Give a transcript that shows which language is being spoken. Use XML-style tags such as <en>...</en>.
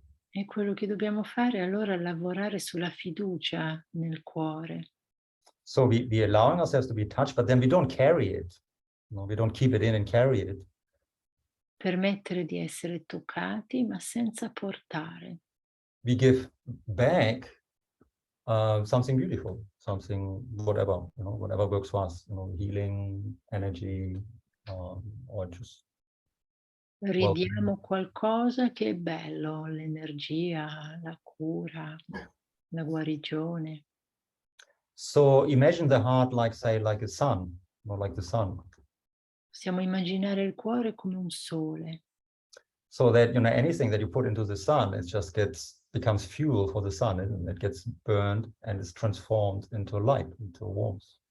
<it>E quello che dobbiamo fare allora è lavorare sulla fiducia nel cuore.</it> <en>So we allowing ourselves to be touched, but then we don't carry it. We don't keep it in and carry it.</en> <it>Permettere di essere toccati, ma senza portare.</it> <en>We give back something beautiful, something whatever works for us. Healing, energy, or just.</en> <it>Ridiamo qualcosa che è bello, l'energia, la cura, la guarigione.</it> <en>So imagine the heart like a sun, like the sun.</en> <it>Possiamo immaginare il cuore come un sole.</it> <en>So that anything that you put into the sun, it just becomes fuel for the sun, and it gets burned and is transformed into light, into warmth.</en>